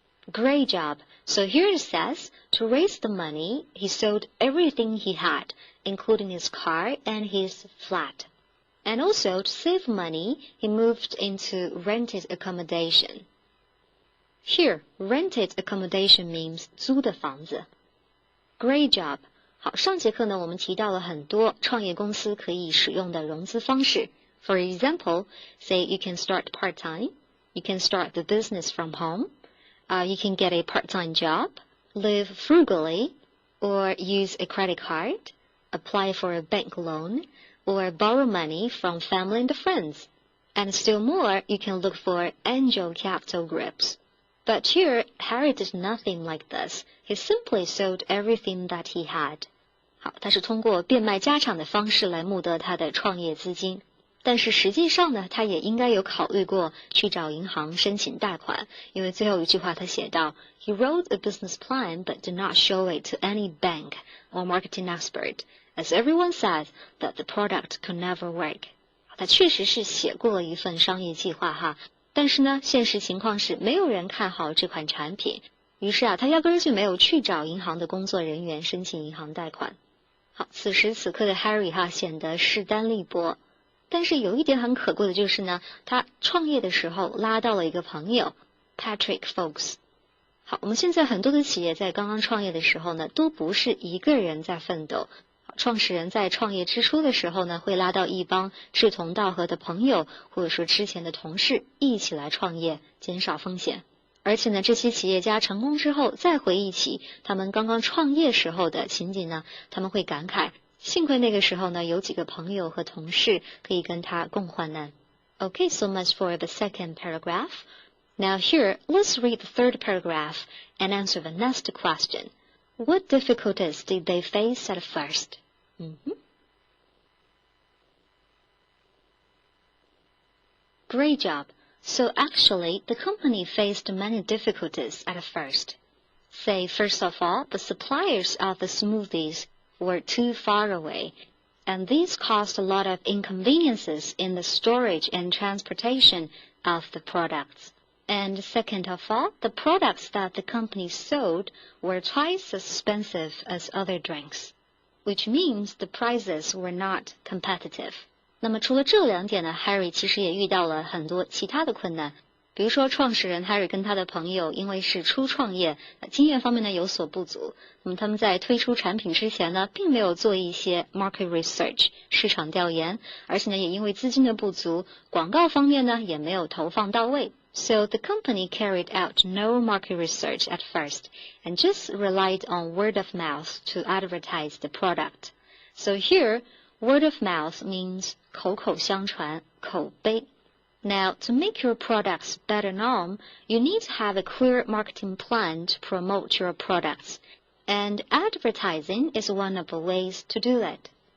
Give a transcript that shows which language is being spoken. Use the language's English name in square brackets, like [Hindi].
[English] Great job. So here it says, to raise the money, he sold everything he had, including his car and his flat. And also, to save money, he moved into rented accommodation. Here, rented accommodation means [Chinese] 租的房子. [English] Great job. [Chinese] 好，上节课呢，我们提到了很多创业公司可以使用的融资方式。 [English] For example, say you can start part-time, you can start the business from home, you can get a part-time job, live frugally, or use a credit card, apply for a bank loan, or borrow money from family and friends. And still more, you can look for angel capital groups. But here, Harry did nothing like this. He simply sold everything that he had. [Chinese] 好，他是通过变卖家产的方式来募得他的创业资金。但是实际上呢，他也应该有考虑过去找银行申请贷款，因为最后一句话他写道 [English] He wrote a business plan but did not show it to any bank or marketing expert, as everyone said that the product could never work. [Chinese] 他确实是写过了一份商业计划哈。但是呢，现实情况是没有人看好这款产品，于是他压根儿就没有去找银行的工作人员申请银行贷款。好，此时此刻的 Harry 显得势单力薄，但是有一点很可贵的就是呢，他创业的时候拉到了一个朋友 Patrick Folks。好，我们现在很多的企业在刚刚创业的时候呢，都不是一个人在奋斗。创始人在创业之初的时候呢，会拉到一帮志同道合的朋友，或者说之前的同事一起来创业，减少风险。而且呢，这些企业家成功之后，再回忆起他们刚刚创业时候的情景呢，他们会感慨，幸亏那个时候呢，有几个朋友和同事可以跟他共患难。 [English] Okay, so much for the second paragraph. Now here, let's read the third paragraph and answer the next question. What difficulties did they face at first? Great job. So actually, the company faced many difficulties at first. Say, first of all, the suppliers of the smoothies were too far away, and these caused a lot of inconveniences in the storage and transportation of the products. And second of all, the products that the company sold were twice as expensive as other drinks. which means the prices were not competitive. [Chinese] 那么除了这两点呢 Harry 其实也遇到了很多其他的困难。比如说创始人 Harry 跟他的朋友因为是初创业，经验方面呢有所不足，那么他们在推出产品之前呢并没有做一些 market research 市场调研，而且呢也因为资金的不足，广告方面呢也没有投放到位。 [English] So the company carried out no market research at first and just relied on word of mouth to advertise the product. So here, word of mouth means [Chinese] 口口相传，口碑。 [English] Now, to make your products better known, you need to have a clear marketing plan to promote your products, and advertising is one of the ways to do it.